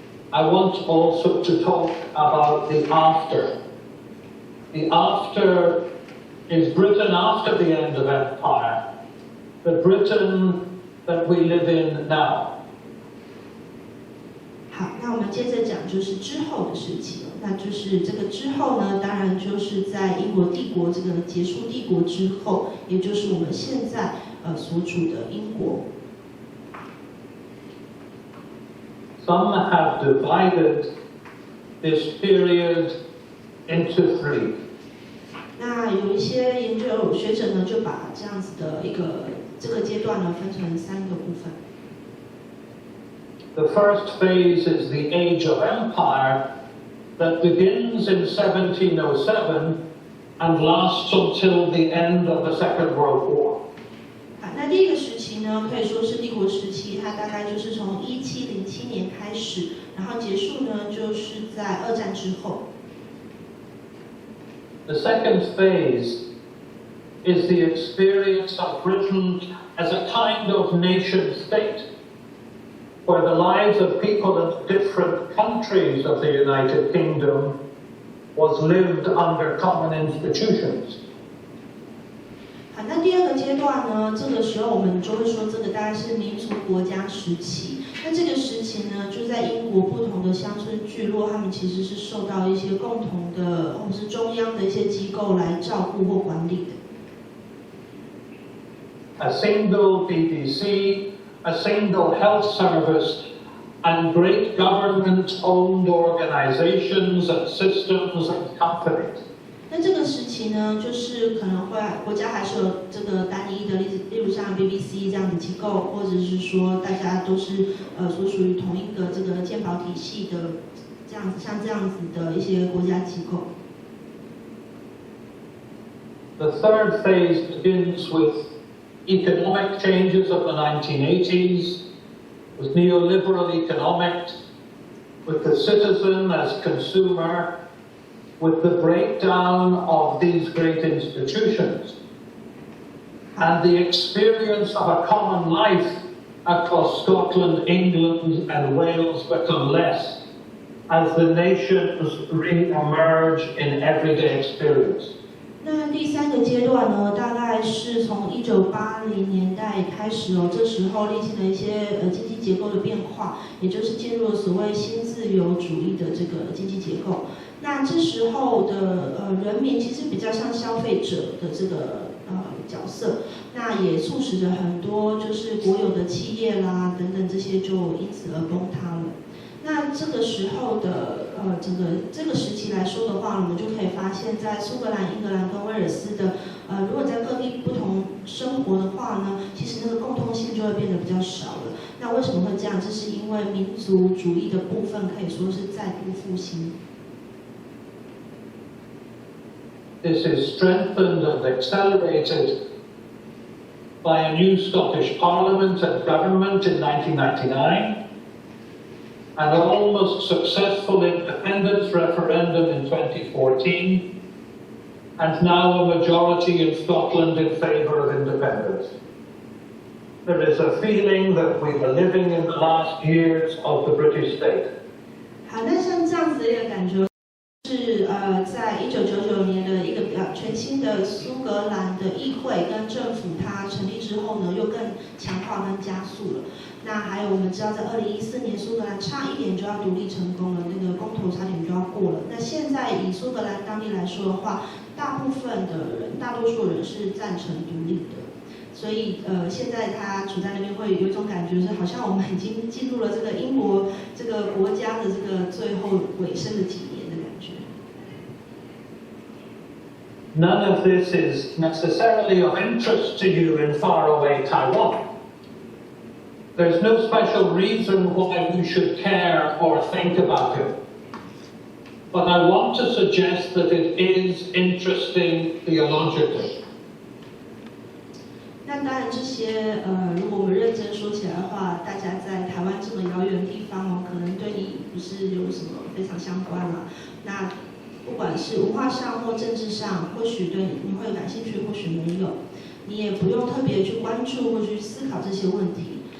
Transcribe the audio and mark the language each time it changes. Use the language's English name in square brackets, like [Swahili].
[English] I want also to talk about the after. The after is Britain after the end of empire, the Britain that we live in now. [Chinese] 好，那我们接着讲就是之后的事情。那就是这个之后呢，当然就是在英国帝国这个结束帝国之后，也就是我们现在所处的英国。 [English] Some have divided this period into three. [Chinese] 那有一些研究学者呢，就把这样子的这个阶段呢，分成3个部分。 [English] The first phase is the age of empire that begins in 1707 and lasts until the end of the Second World War. [Chinese] 那第一个时期呢，可以说是帝国时期，它大概就是从1707年开始，然后结束呢，就是在2战之后。 [English] The second phase is the experience of Britain as a kind of nation state, where the lives of people in different countries of the United Kingdom was lived under common institutions. [Chinese] 好，那第二个阶段呢，这个时候我们就会说，这个大概是民族国家时期。那这个时期呢，就在英国不同的乡村聚落，他们其实是受到一些共同的或是中央的一些机构来照顾或管理的。 [English] A single BBC, a single health service, and great government-owned organizations and systems and companies. [Chinese] 那这个时期呢，就是可能会国家还是有这个单一的，例如像 BBC 这样的机构，或者是说大家都是所属于同一个这个健保体系的这样子，像这样子的一些国家机构。 [English] The third phase begins with economic changes of the 1980s, with neoliberal economics, with the citizen as consumer, with the breakdown of these great institutions, and the experience of a common life across Scotland, England, and Wales become less as the nations re-emerge in everyday experience. [Chinese] 那第三个阶段呢，大概是从1980年代开始哦，这时候历经了一些经济结构的变化，也就是进入了所谓新自由主义的这个经济结构。那这时候的人民其实比较像消费者的这个角色，那也促使着很多就是国有的企业啦等等这些就因此而崩塌了。那这个时候的整个这个时期来说的话，我们就可以发现，在苏格兰、英格兰跟威尔斯的如果在各地不同生活的话呢，其实那个共通性就会变得比较少了。那为什么会这样？这是因为民族主义的部分可以说是再度复兴。 [English] This is strengthened and accelerated by a new Scottish Parliament and government in 1999, an almost successful independence referendum in 2014, and now a majority in Scotland in favour of independence. There is a feeling that we were living in the last years of the British state. [Chinese] 好，那像这样子的一个感觉是在1999年的一个全新的苏格兰的议会跟政府它成立之后呢，又更强化跟加速了。那还有我们知道，在2014年苏格兰差一点就要独立成功了，那个公投差点就要过了。那现在以苏格兰当地来说的话，大部分的人，大多数人是赞成独立的。所以现在他处在那边会有一种感觉，是好像我们已经进入了这个英国这个国家的这个最后尾声的几年的感觉。 [English] None of this is necessarily of interest to you in faraway Taiwan. There's no special reason why we should care or think about it. But I want to suggest that it is interesting theologically. [Chinese] 那当然，这些如果我们认真说起来的话，大家在台湾这么遥远的地方哦，可能对你不是有什么非常相关啦。那不管是文化上或政治上，或许对你会有感兴趣，或许没有，你也不用特别去关注或去思考这些问题。